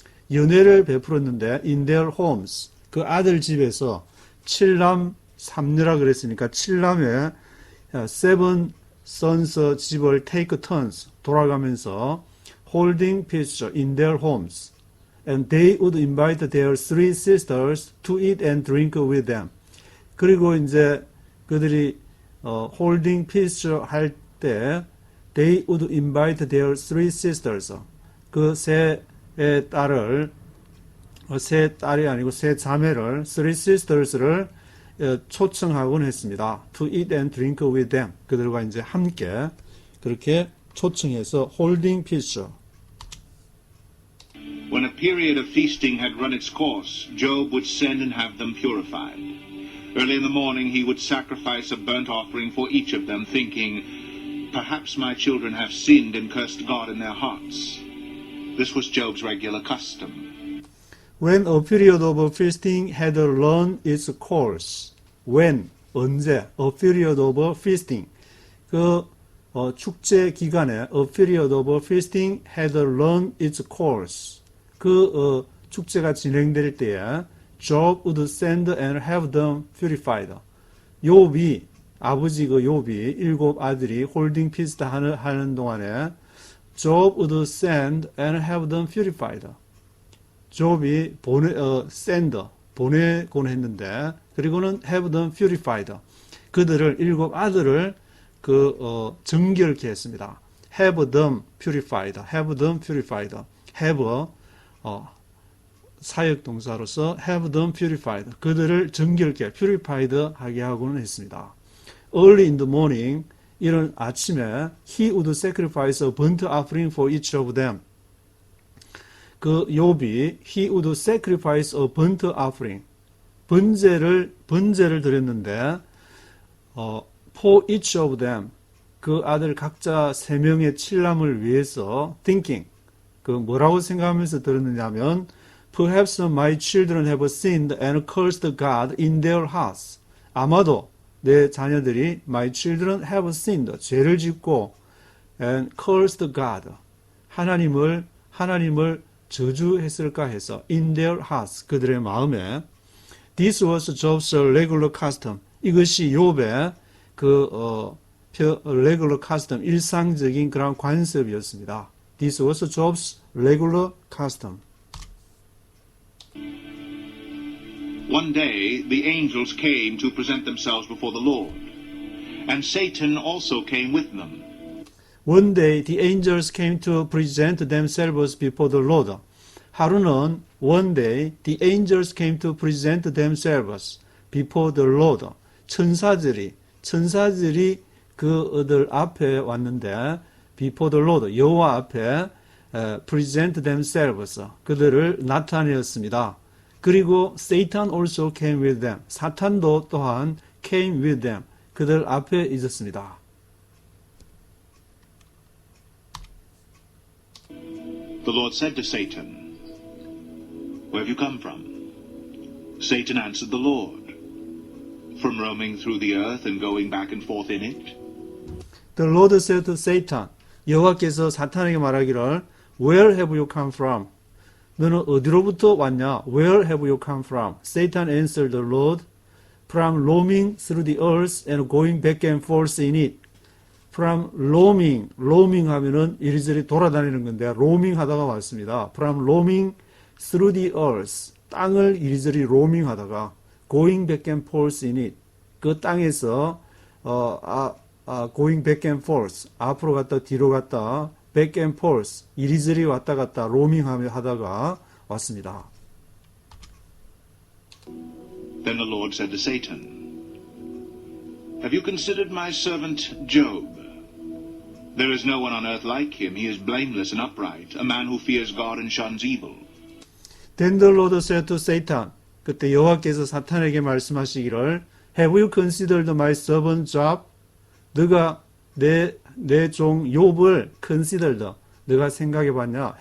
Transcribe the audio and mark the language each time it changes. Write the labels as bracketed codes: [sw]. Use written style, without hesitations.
[ko] 연회를 베풀었는데 [en] in their homes, [ko] 그 아들 집에서 7남 3녀라 그랬으니까 7남의 [en] 7 sons [ko] 집을 [en] take turns, [ko] 돌아가면서 [en] holding feasts in their homes, and they would invite their 3 sisters to eat and drink with them. [ko] 그리고 이제 그들이 [en] holding feast [ko] 할 때 [en] they would invite their 3 sisters, [ko] 그 세 딸을, 세 딸이 아니고 세 자매를, [en] 3 sisters [ko] 를 초청하곤 했습니다. [en] To eat and drink with them. [ko] 그들과 이제 함께 그렇게 초청해서 [en] holding feast. When a period of feasting had run its course, Job would send and have them purified. Early in the morning he would sacrifice a burnt offering for each of them, thinking, "Perhaps my children have sinned and cursed God in their hearts." This was Job's regular custom. When a period of feasting had run its course. When, [ko] 언제, [en] a period of feasting. [ko] 그 축제 기간에 [en] a period of feasting had run its course. [ko] 그 축제가 진행될 때에 [en] Job would send and have them purified. [ko] 욥이, 아버지 그 욥이 7 아들이 홀딩 피스트 하는 동안에 [en] Job would send and have them purified. [ko] 욥이 보내곤 했는데, 그리고는 [en] have them purified. [ko] 그들을 7 아들을 정결케 했습니다. [en] have them purified. have them purified. have [ko] 사역 동사로서 [en] have them purified. [ko] 그들을 정결케, purified 하게 하고는 했습니다. [en] Early in the morning, [ko] 이런 아침에 [en] he would sacrifice a burnt offering for each of them. [ko] 그 욥이 [en] he would sacrifice a burnt offering. [ko] 번제를 드렸는데 [en] for each of them. [ko] 그 아들 각자 3명의 칠남을 위해서 thinking. 그 뭐라고 생각하면서 들었느냐면 [en] Perhaps my children have sinned and cursed God in their hearts. [ko] 아마도 내 자녀들이 [en] my children have sinned. [ko] 죄를 짓고 [en] and cursed God. [ko] 하나님을 저주했을까 해서 [en] in their hearts. [ko] 그들의 마음에 [en] This was Job's regular custom. [ko] 이것이 욥의 [en] regular custom, [ko] 일상적인 그런 관습이었습니다. [en] This was Job's regular custom. One day the angels came to present themselves before the Lord, and Satan also came with them. One day the angels came to present themselves before the Lord. [ko] 하루는 [en] one day the angels came to present themselves before the Lord. [ko] 천사들이 그들 앞에 왔는데 [en] before the Lord, [ko] 여호와 앞에 [en] present themselves, [ko] 그들을 나타내었습니다. [en] 그리고 Satan also came with them. [ko] 사탄도 또한 [en] came with them. [ko] 그들 앞에 있었습니다. [en] The Lord said to Satan, Where have you come from? Satan answered the Lord, From roaming through the earth and going back and forth in it. The Lord said to Satan, [ko] 여호와께서 사탄에게 말하기를 [en] Where have you come from? [ko] 너는 어디로부터 왔냐? [en] Where have you come from? Satan answered the Lord, From roaming through the earth and going back and forth in it. From roaming [ko] 하면은 이리저리 돌아다니는 건데 roaming 하다가 왔습니다. [en] From roaming through the earth, [ko] 땅을 이리저리 [en] roaming [ko] 하다가 [en] going back and forth in it. [ko] 그 땅에서 [en] going back and forth, [ko] 앞으로 갔다 뒤로 갔다 [en] back and forth, [ko] 이리저리 왔다 갔다 roaming 하다가 왔습니다. [en] Then the Lord said to Satan, Have you considered my servant Job? There is no one on earth like him. He is blameless and upright, a man who fears God and shuns evil. Then the Lord said to Satan, [ko] 그때 여호와께서 사탄에게 말씀하시기를 [en] Have you considered my servant Job? [ko] 너가 내 종 욥을 considered, 너가 생각해봤냐?